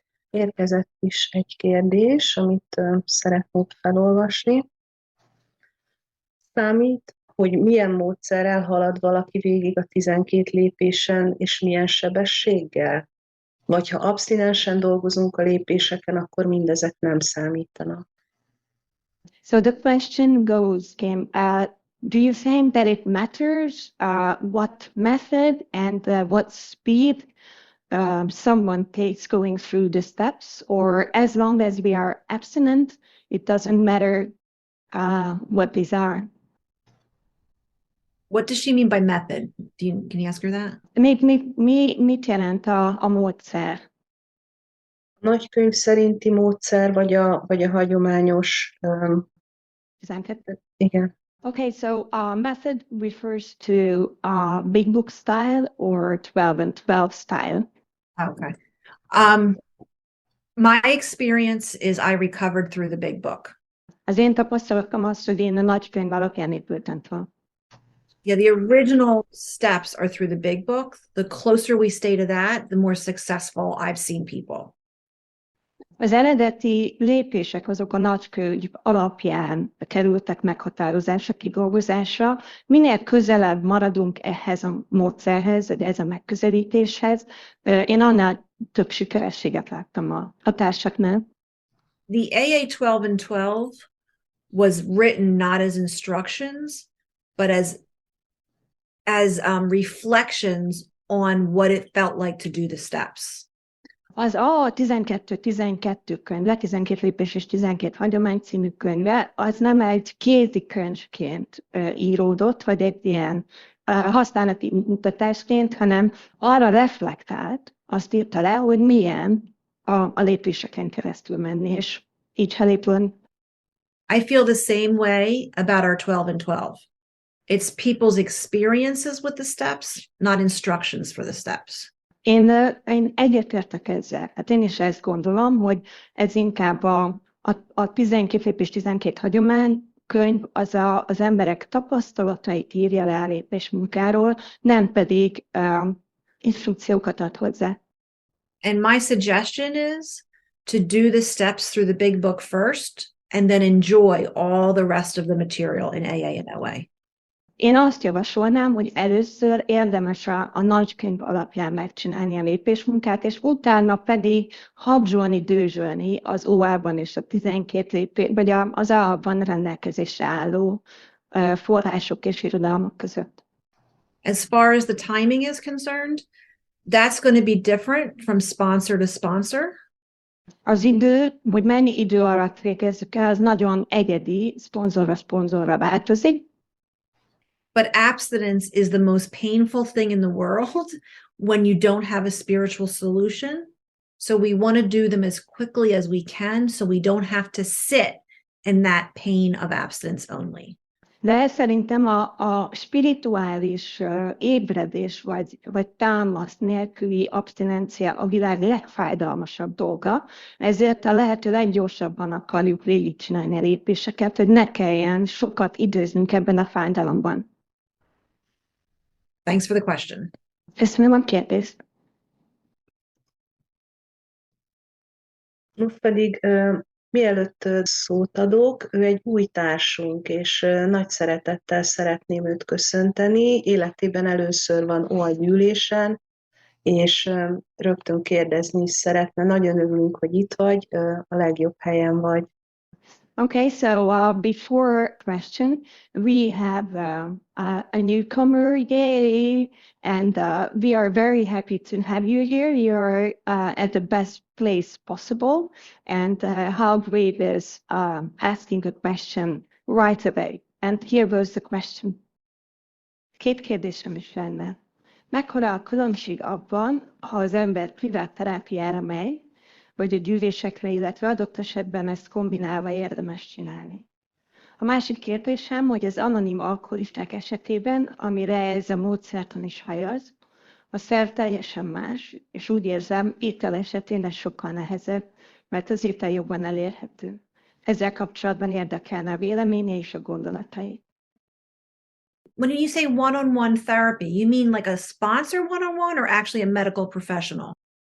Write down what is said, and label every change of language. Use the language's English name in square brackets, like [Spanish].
[Hungarian] Érkezett is egy kérdés, amit szeretnék felolvasni. Számít, hogy milyen módszerrel halad valaki végig a 12 lépésen, és milyen sebességgel? Vagy ha abstinensen dolgozunk a lépéseken, akkor mindezek nem számítanak. [English] So the question goes, Kim, do you think that it matters what method and what speed someone takes going through the steps, or as long as we are abstinent, it doesn't matter what these are. What does she mean by method? Can you ask her that? [Hungarian] Mit jelent a módszer? A nagykönyv szerinti módszer, vagy a hagyományos... 12? Igen. [English] Okay, so method refers to big book style or 12 and 12 style. Okay. My experience is I recovered through the big book. [Hungarian] Az én tapasztalatom az, hogy én a nagykönyv alapján épültem fel. [English] Yeah, the original steps are through the big book. The closer we stay to that, the more successful I've seen people. [Hungarian] Az eredeti lépések azok a nagykönyv alapján kerültek meghatározásra, kidolgozásra. Minél közelebb maradunk ehhez a módszerhez, vagy ehhez a megközelítéshez, én annál több sikerességet láttam a társaknál. [English] The AA 12 and 12 was written not as instructions, but as reflections on what it felt like to do the steps. [Hungarian] Az a 12-12 könyve, 12 lépés és 12 hagyomány című könyve, az nem egy kézikönyvként íródott, vagy egy ilyen használati mutatásként, hanem arra reflektált, azt írta le, hogy milyen a lépéseken keresztül menni, és így elépül. [English] I feel the same way about our 12 and 12. It's people's experiences with the steps, not instructions for the steps. [Hungarian] Én egyetértek ezzel. Hát én is ezt gondolom, hogy ez inkább a 12 lépés, 12 hagyomány könyv az emberek tapasztalatait írja le a lépés munkáról, nem pedig instrukciókat ad hozzá. [English] And my suggestion is to do the steps through the big book first, and then enjoy all the rest of the material in AA and OA. [Hungarian] Én azt javasolnám, hogy először érdemes a nagykönyv alapján megcsinálni a lépésmunkát, és utána pedig habzsolni, dőzsölni az OA-ban és a 12 lépés, vagy az AA-ban rendelkezésre álló források és irodalmak között. [English] As far as the timing is concerned, that's going to be different from sponsor to sponsor. [Hungarian] Az idő, hogy mennyi idő alatt végezzük el, az nagyon egyedi, szponzorra szponzorra változik. [English] But abstinence is the most painful thing in the world when you don't have a spiritual solution. So we want to do them as quickly as we can so we don't have to sit in that pain of abstinence only. [Hungarian] De szerintem a spirituális ébredés vagy támasz nélküli abstinencia a világ legfájdalmasabb dolga, ezért a lehető leggyorsabban akarjuk végigcsinálni a lépéseket, hogy ne kelljen sokat időznünk ebben a fájdalomban. [English] Thanks for the question. [Hungarian] Köszönöm a kérdést. Most pedig mielőtt szót adok, ő egy új társunk, és nagy szeretettel szeretném őt köszönteni. Életében először van OA gyűlésen, és rögtön kérdezni is szeretne. Nagyon örülünk, hogy itt vagy, a legjobb helyen vagy. [English] Okay, so before question, we have a newcomer, yay, and we are very happy to have you here. You're at the best place possible, and how great is asking a question right away. And here was the question. [Hungarian] Két kérdésem is lenne. Mekkora a különbség abban, ha az ember privát terápiára megy, vagy a gyűlésekre, illetve adott esetben ezt kombinálva érdemes csinálni. A másik kérdésem, hogy az anonim alkoholisták esetében, amire ez a módszertan is hajaz, a szer teljesen más, és úgy érzem, étel esetén ez sokkal nehezebb, mert az étel jobban elérhető. Ezzel kapcsolatban érdekelne a véleménye és a gondolatai. [English] When you say one-on-one therapy, you mean like a sponsor one-on-one or actually a medical professional?